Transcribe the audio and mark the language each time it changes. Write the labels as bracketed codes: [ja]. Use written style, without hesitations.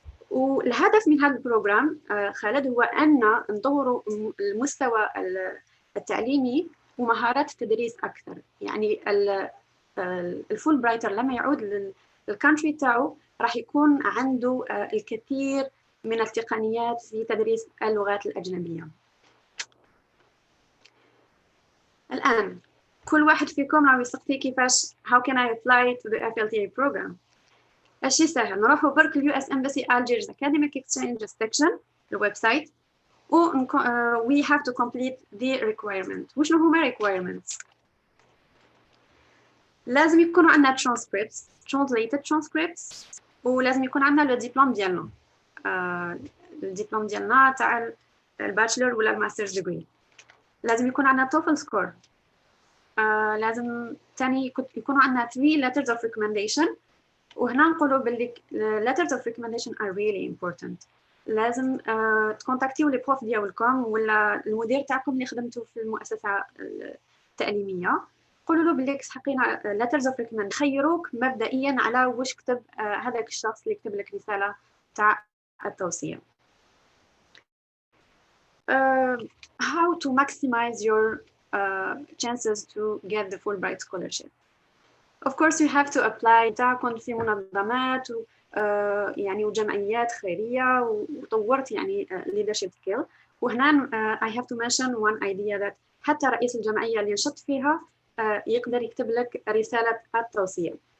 [ar] والهدف من هذا البروجرام خالد هو أن نطوروا المستوى التعليمي ومهارات التدريس أكثر. يعني الفول برايتر لما يعود للكانتري تاعو راح يكون عنده الكثير من التقنيات في تدريس اللغات الأجنبية. الآن كل واحد فيكم راح يسقسي كيفاش [en] how can I apply to the FLTA program. [ar] الشيء سهل، نروحوا برك U.S. [en] Embassy Algiers Academic Exchange section الويب site و we have to complete the requirement. [ar] وشنو هما requirements؟ لازم يكونوا عندنا translated transcripts، ولازم يكون عندنا الدبلوم ديالنا الدبلوم ديالنا تاع الباتشلر ولا الماسترز ديجري. لازم يكون عندنا توفل سكور. لازم تاني يكونوا عندنا [en] 3 letters of recommendation، [ar] وهنا نقولوا باللي [en] letters of recommendation are really important. [ar] لازم تكونتاكتيو لي بروف ديالكم ولا المدير تاعكم اللي خدمتوا في المؤسسة التعليمية، قولوا له باللي حقينا letters of recommendation، خيروك مبدئيا على واش كتب هذاك الشخص اللي كتب لك رسالة تاع التوصية. [en] How to maximize your chances to get the Fulbright scholarship. Of course you have to apply. [ar] كنت في منظمات يعني وجمعيات خيرية وطورت يعني leadership skill. وهنا [en] I have to mention one idea that [ar] حتى رئيس الجمعية اللي نشط فيها يقدر يكتب لك رسالة التوصية.